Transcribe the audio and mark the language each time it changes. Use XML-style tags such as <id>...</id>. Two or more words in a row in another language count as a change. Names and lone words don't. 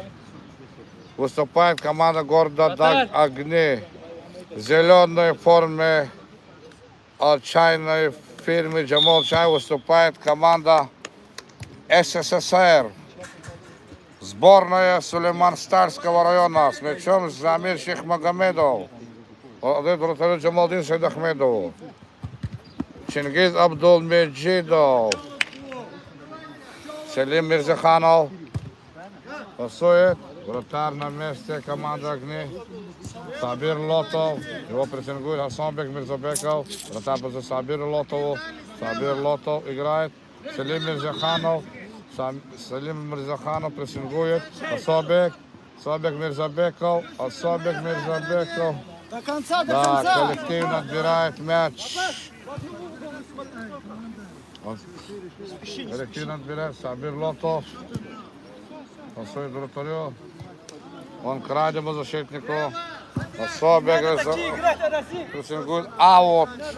<ru>Выступает команда города Огни. В зеленой форме от чайной фирмы Джамал Чай выступает команда СССР. Сборная Сулейман-Старского района с мячом Замир Шейхмагомедов. Вратарь Джамалдин Сайдахмедов. Чингиз Абдулмеджидов. Селим Мирзаханов. Пасует. Вратарь на месте команды Огни. Сабир Лотов. Его прессингует Хасанбек Мирзабеков. Вратарь за Сабир Лотову. Сабир Лотов играет. Селим Мирзаханов. Селим Мирзаханов прессингует. Хасанбек. Хасанбек Мирзабеков. Хасанбек Мирзабеков. До конца, до Да, конца! коллективно отбирает мяч. Коллективно отбирает Сабир Лотов. Пасует вратарю. Он к радиому защитнику. Особенно прессингует. Аут.</ru>